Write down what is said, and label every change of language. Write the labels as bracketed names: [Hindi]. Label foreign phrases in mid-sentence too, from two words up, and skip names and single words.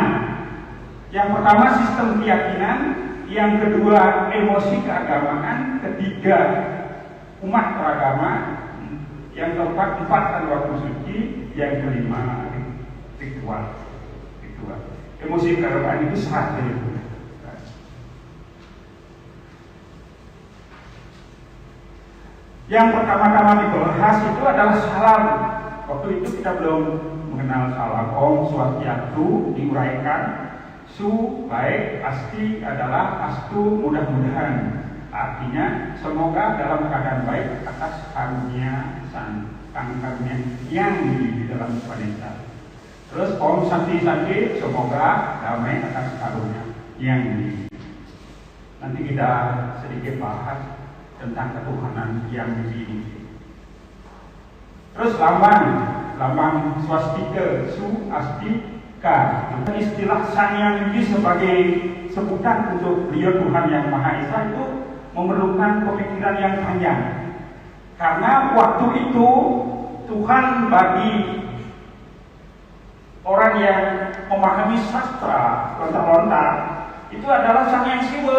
[Indonesian] Yang pertama sistem keyakinan, yang kedua emosi keagamaan, ketiga umat beragama, yang keempat 4 waktu suci, yang kelima ritual. Emosi keagamaan itu serat itu. Yang pertama-tama dibahas itu adalah salam. Waktu itu kita belum mengenal salam. Om Swastiastu diuraikan. Su baik, asti adalah astu mudah-mudahan. Artinya semoga dalam keadaan baik atas karunia yang di dalam Upadesa. Terus Om Santi semoga damai atas karunia yang di. Nanti kita sedikit bahas tentang ketuhanan yang di. Terus lambang swastika, su asti ka. Istilah Sang Hyang Widi sebagai sebutan untuk beliau Tuhan Yang Maha Esa itu memerlukan pemikiran yang panjang. Karena waktu itu Tuhan bagi orang yang memahami sastra lontar-lontar itu adalah Sang Hyang Siwa.